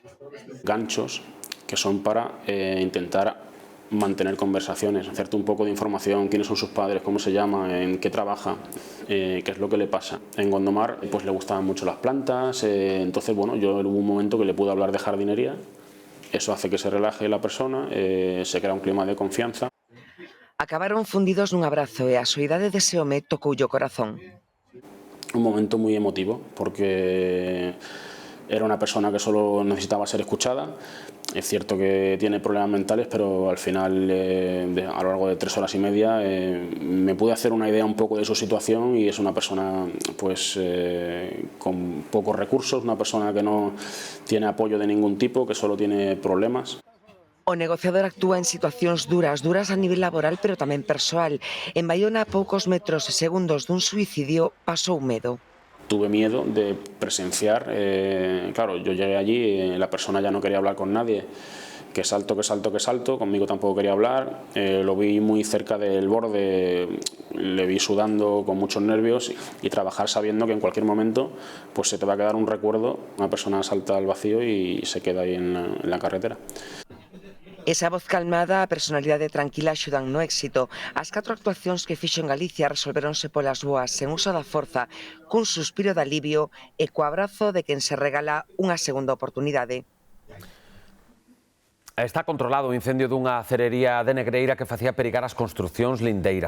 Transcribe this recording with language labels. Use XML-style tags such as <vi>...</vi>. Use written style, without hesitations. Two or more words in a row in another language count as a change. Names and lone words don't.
<es>Ganchos que son para intentar mantener conversaciones, hacerte un poco de información, quiénes son sus padres, cómo se llama, en qué trabaja, qué es lo que le pasa. En Gondomar pues le gustaban mucho las plantas, entonces bueno, yo hubo un momento que le pude hablar de jardinería, eso hace que se relaje la persona, se crea un clima de confianza.</es> <gl>Acabaron fundidos nun abrazo e a soidade dese home tocoulle o corazón.</gl> <es>Un momento muy emotivo porque era una persona que solo necesitaba ser escuchada. Es cierto que tiene problemas mentales, pero al final, a lo largo de 3 horas y media, me pude hacer una idea un poco de su situación y es una persona pues, con pocos recursos, una persona que no tiene apoyo de ningún tipo, que solo tiene problemas.</es> <gl>O negociador actúa en situacións duras a nivel laboral, pero tamén persoal. En Baiona, a poucos metros e segundos dun suicidio, pasou medo.</gl> <es>Tuve miedo de presenciar, claro, yo llegué allí, la persona ya no quería hablar con nadie, que salto, conmigo tampoco quería hablar, lo vi muy cerca del borde, le vi sudando con muchos nervios y trabajar sabiendo que en cualquier momento pues se te va a quedar un recuerdo, una persona salta al vacío y se queda ahí en la carretera.</es> <gl>Esa voz calmada, a personalidade tranquila axudan no éxito. As 4 actuacións que fixo en Galicia resolveronse polas boas, sen uso da forza, cun suspiro de alivio e co abrazo de quen se regala unha segunda oportunidade. Está controlado o incendio dunha acerería de Negreira que facía perigar as construcións lindeiras.</gl>